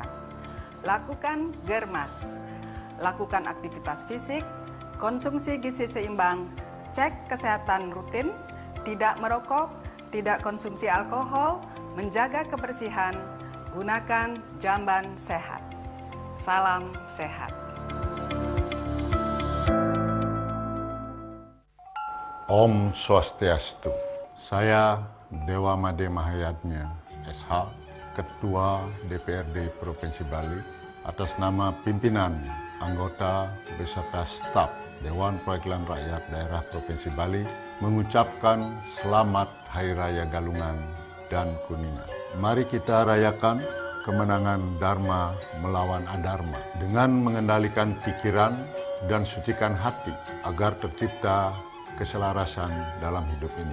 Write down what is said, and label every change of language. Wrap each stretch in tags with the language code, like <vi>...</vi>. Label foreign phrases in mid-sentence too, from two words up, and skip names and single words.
<id>Lakukan germas, lakukan aktivitas fisik, konsumsi gizi seimbang, cek kesehatan rutin, tidak merokok, tidak konsumsi alkohol, menjaga kebersihan, gunakan jamban sehat. Salam sehat.</id> <sa>Om Swastiastu.</sa> <id>Saya Dewa Made Mahayatnya, SH, Ketua DPRD Provinsi Bali, atas nama pimpinan, anggota, beserta staf Dewan Perwakilan Rakyat Daerah Provinsi Bali, mengucapkan selamat Hari Raya Galungan dan Kuningan. Mari kita rayakan kemenangan Dharma melawan Adharma dengan mengendalikan pikiran dan sucikan hati agar tercipta keselarasan dalam hidup ini.</id>